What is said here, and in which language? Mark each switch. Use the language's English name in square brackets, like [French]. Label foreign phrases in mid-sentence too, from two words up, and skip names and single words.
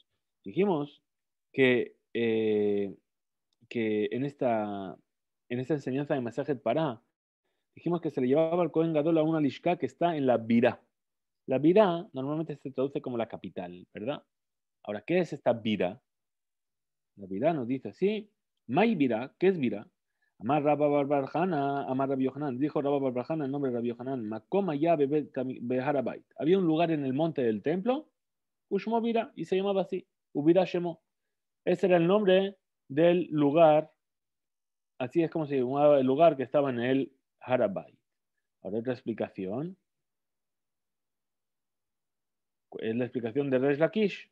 [Spanish] Dijimos que en esta enseñanza de Masajet Pará, dijimos que se le llevaba al [Hebrew] כהן גדול [Spanish] a una lishka que está en la Birá. La Birá normalmente se traduce como la capital, ¿verdad? Ahora, ¿qué es esta Birá? La Birá nos dice así, [Aramaic] מאי בירה, [Spanish] ¿qué es Birá? [Aramaic] אמר רבה בר בר חנה, אמר רבי יוחנן, [Spanish] dijo Rabba Barbarjana en nombre de Rabbi Yohanan, [Hebrew] מקומו היה בהר הבית. [Spanish] Había un lugar en el monte del templo, [Hebrew] ושמו בירה, [Spanish] y se llamaba así, [Hebrew] ובירה שמו. [Spanish] Ese era el nombre del lugar, así es como se llamaba el lugar que estaba en el Harabait. Ahora otra explicación, es la explicación de Resh Lakish.